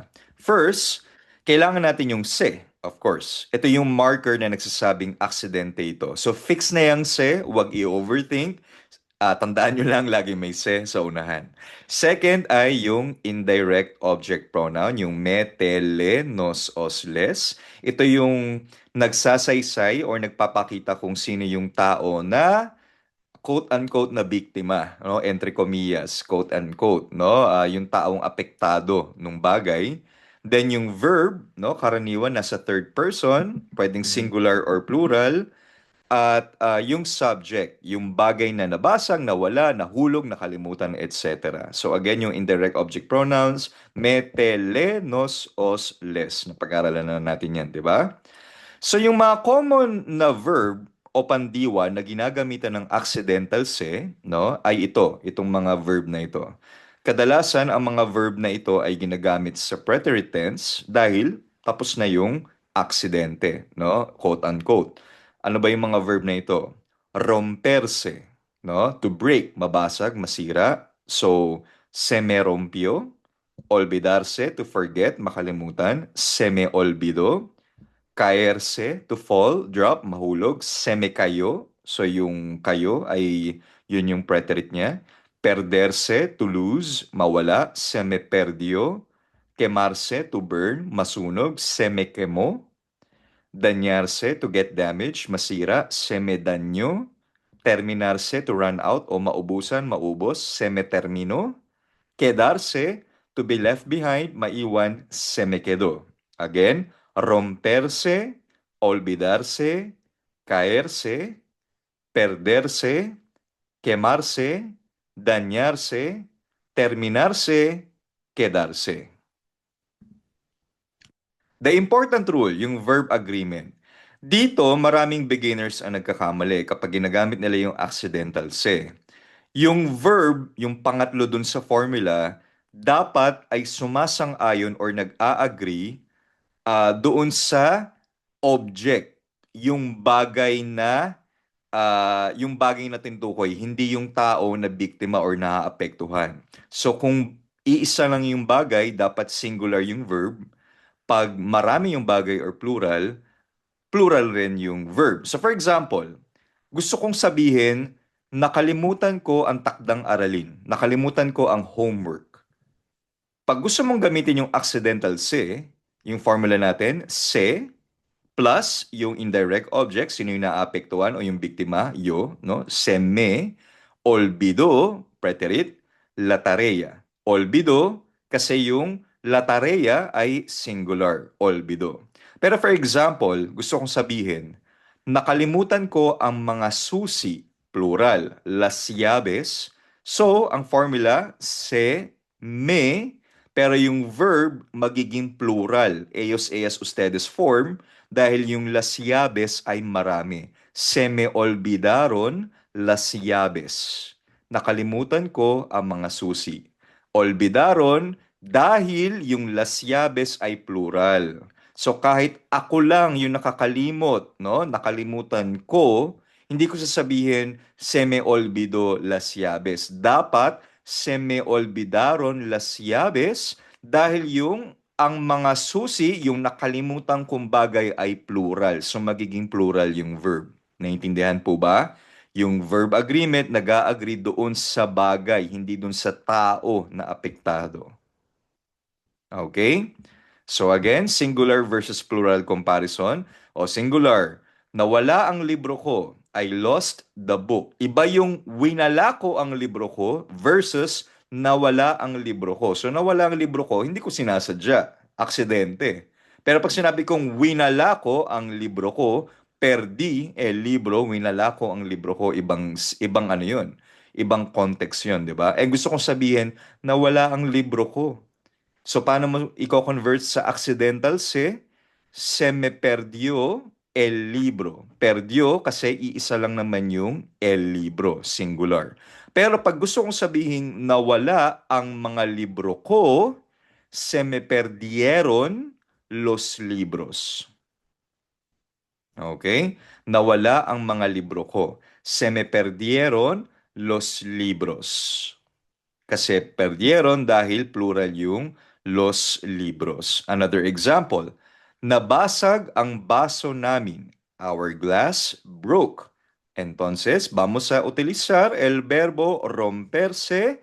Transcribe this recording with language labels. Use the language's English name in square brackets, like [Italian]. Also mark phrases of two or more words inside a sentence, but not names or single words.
[Filipino] First, kailangan natin yung se, [English] of course. [Filipino] Ito yung marker na nagsasabing aksidente ito. So fix na yung se, huwag i-overthink. Tandaan nyo lang, lagi may se sa unahan. Second ay yung [English] indirect object pronoun, [Filipino] yung [Spanish] me, te, le, nos, os, les. [Filipino] Ito yung nagsasaysay or nagpapakita kung sino yung tao na [English] quote-unquote [Filipino] na biktima, no? [Spanish] Entre comillas, [English] quote-unquote, no? [Filipino] Yung taong apektado nung bagay. Then yung verb, no? Karaniwan nasa [English] third person, [Filipino] pwedeng singular or plural. At yung subject, yung bagay na nabasag, nawala, nahulog, nakalimutan, etc. So again, yung [English] indirect object pronouns, [Spanish] me, te, le, nos, os, les. [Filipino] Napag-aralan na natin yan, di ba? So yung mga common na verb o pandiwa na ginagamitan ng [English] accidental se, [Filipino] no, ay itong mga verb na ito. Kadalasan, ang mga verb na ito ay ginagamit sa [English] preterite tense [Filipino] dahil tapos na yung aksidente, no? [English] Quote unquote. [Filipino] Ano ba yung mga verb na ito? [Spanish] Romperse, no? [English] To break, [Filipino] mabasag, masira. [English] So, [Spanish] se me rompió. Olvidarse, [English] to forget, [Filipino] makalimutan. [Spanish] Se me olvidó. Caerse, [English] to fall, drop, [Filipino] mahulog. [Spanish] Se me cayó. [Filipino] So, yung kayo ay yun yung preterite niya. [English] Perderse, to lose, mawala. [Spanish] Se me perdió. Quemarse, [English] to burn, masunog. [Spanish] Se me quemó. [English] Dañarse, to get damage, masira. [Spanish] Se me dañó. Terminarse, [English] to run out [Filipino] o maubusan, maubos. [Spanish] Se me terminó. Quedarse, [English] to be left behind, [Filipino] maiwan, [Spanish] se me quedó. Again, romperse, olvidarse, caerse, perderse, quemarse, dañarse, terminarse, quedarse. [English] The important rule, [Filipino] yung verb agreement. Dito, maraming beginners ang nagkakamali kapag ginagamit nila yung [English] accidental se. [Filipino] Yung verb, yung pangatlo dun sa formula, dapat ay sumasang-ayon or nag-a-agree doon sa object, yung bagay na tinutukoy, hindi yung tao na biktima or naaapektuhan. So kung iisa lang yung bagay, dapat singular yung verb. Pag marami yung bagay or plural, plural rin yung verb. [English] So for example, [Filipino] gusto kong sabihin, nakalimutan ko ang takdang aralin. Nakalimutan ko ang homework. Pag gusto mong gamitin yung [English] accidental se, [Filipino] yung formula natin, se plus yung [English] indirect object, [Filipino] sino yung naapektuhan o yung biktima, [Spanish] yo, no? Se me olvidó, preterit, la tarea. [Filipino] Olvidó kasi yung [Spanish] la tarea [Filipino] ay singular, olvidó. [English] Pero for example, [Filipino] gusto kong sabihin, nakalimutan ko ang mga susi, [Spanish] plural, las llaves. [Filipino] So, ang formula, [Spanish] se me, [Filipino] pero yung verb magiging plural, [Spanish] ellos, ellas, ustedes [Filipino] form, dahil yung [Spanish] las llaves [Filipino] ay marami. [Spanish] Se me olvidaron las llaves. [Filipino] Nakalimutan ko ang mga susi. Olvidaron dahil yung [Spanish] las llaves [Filipino] ay plural. So kahit ako lang yung nakakalimot, no? Nakalimutan ko, hindi ko sasabihin [Spanish] se me olvidó las llaves. [Filipino] Dapat [Spanish] se me olvidaron las llaves [Filipino] dahil yung ang mga susi, yung nakalimutan kong bagay ay plural. So magiging plural yung verb. Naintindihan po ba? Yung [English] verb agreement, [Filipino] nag-a-agree doon sa bagay, hindi doon sa tao na apektado. [English] Okay? So again, singular versus plural comparison. [Filipino] O singular, nawala ang libro ko. [English] I lost the book. [Filipino] Iba yung winala ko ang libro ko versus nawala ang libro ko. So nawala ang libro ko, hindi ko sinasadya. Aksidente. Pero pag sinabi kong winala ko ang libro ko, [Spanish] perdi el libro, [Filipino] winala ko ang libro ko, ibang ano yun. Ibang context yun, di ba? Gusto kong sabihin, nawala ang libro ko. So, paano mo i-convert sa accidental [Spanish] se me perdió el libro. [Filipino] Perdió kasi iisa lang naman yung [Spanish] el libro, [Filipino] singular. Pero pag gusto kong sabihin nawala ang mga libro ko, [Spanish] se me perdieron los libros. [Filipino] Okay? Nawala ang mga libro ko. [Spanish] Se me perdieron los libros. [Filipino] Kasi perdieron dahil plural yung [Spanish] los libros. [English] Another example, [Filipino] nabasag ang baso namin. [English] Our glass broke. [Spanish] Entonces, vamos a utilizar el verbo romperse.